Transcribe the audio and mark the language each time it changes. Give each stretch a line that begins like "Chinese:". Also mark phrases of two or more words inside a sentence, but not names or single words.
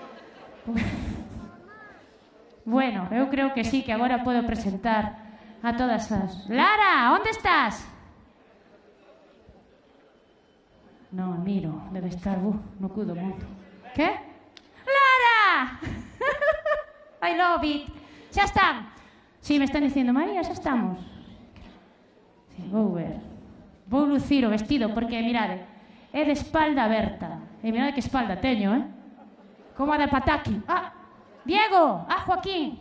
Galician: Bueno, eu creo que sí, que agora podo presentar a todas as... Lara, onde estás? Non, miro, debe estar no cu do mundo. Que? Lara!
English: I love it.
Galician: Xa están. Si, me están dicindo, María, xa estamos. Sí, vou ver. Vou lucir o vestido, porque, mirade, é de espalda aberta. E mirade que espalda teño, Como a de Pataki. Diego! Joaquín!